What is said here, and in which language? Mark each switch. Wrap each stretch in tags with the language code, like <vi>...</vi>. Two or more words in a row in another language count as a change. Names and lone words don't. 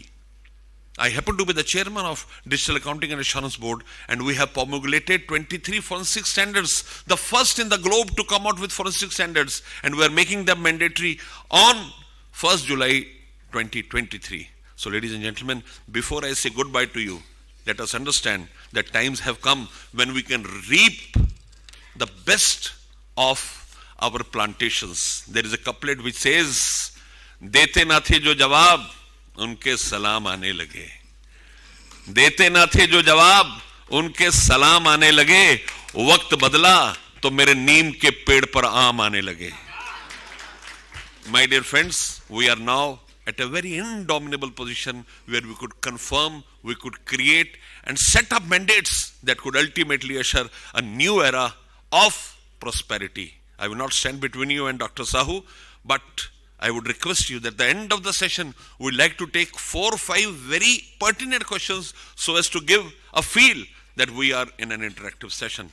<en>I happen to be the chairman of Digital Accounting and Assurance Board, and we have promulgated 23 forensic standards, the first in the globe to come out with forensic standards, and we are making them mandatory on 1st July 2023. So ladies and gentlemen, before I say goodbye to you, let us understand that times have come when we can reap the best of our plantations. There is a couplet which says,</en> <ur>"دیتے نہ تھے جو جواب، ان کے سلام آنے لگے. دیتے نہ تھے جو جواب، ان کے سلام آنے لگے. وقت بدلا، تو میرے نیم کے پیڑ پر آم آنے لگے."</ur> <en>My dear friends, we are now at a very indomitable position where we could confirm, we could create and set up mandates that could ultimately usher a new era of prosperity. I will not stand between you and Dr. Sahu, but I would request you that at the end of the session, we'd like to take 4 or 5 very pertinent questions so as to give a feel that we are in an interactive session.</en>